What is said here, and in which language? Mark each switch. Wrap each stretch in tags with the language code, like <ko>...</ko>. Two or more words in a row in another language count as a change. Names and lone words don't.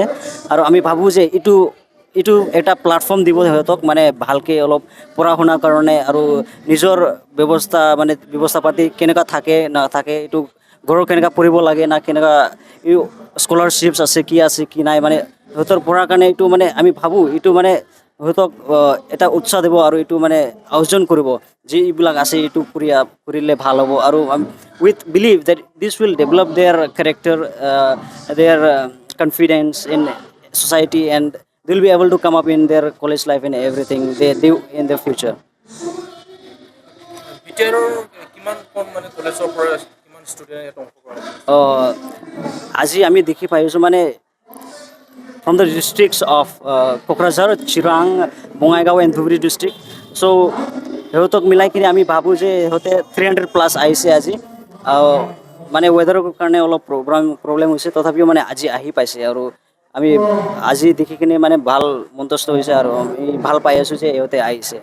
<as>আৰু আমি ভাবোঁ যে এইটো এটা প্লেটফৰ্ম দিব সিহঁতক, মানে ভালকৈ অলপ পঢ়া শুনাৰ কাৰণে আৰু নিজৰ ব্যৱস্থা পাতি কেনেকুৱা থাকে নাথাকে, এইটো ঘৰৰ কেনেকুৱা পঢ়িব লাগে না, কেনেকুৱা এই স্কলাৰশ্বিপছ আছে কি নাই, মানে সিহঁতৰ পঢ়াৰ কাৰণে এইটো মানে আমি ভাবোঁ এইটো মানে সিহঁতক এটা উৎসাহ দিব আৰু এইটো মানে আয়োজন কৰিব যে এইবিলাক আছে, এইটো কৰিলে ভাল হ'ব।</as> <en>আৰু with believe that this will develop their character, their confidence in society, and they will be able to come up in their college life and everything they do in their future.</en> <as>আজি আমি দেখি পাইছোঁ মানে</as> <en>from the districts of</en> <as>কোকৰাঝাৰ, চিৰাং, বঙাইগাঁও and ধুবুৰী district. So সিহঁতক মিলাই কিনে আমি ভাবোঁ যে সিহঁতে 300+ আহিছে আজি। মানে ৱেডাৰৰ কাৰণে অলপ প্ৰব্লেম হৈছে, তথাপিও মানে আজি আহি পাইছে। আৰু আমি আজি দেখি কিনে মানে ভাল মন্তস্ত হৈছে আৰু আমি ভাল পাই আছোঁ যে ইহঁতে আহিছে।</as>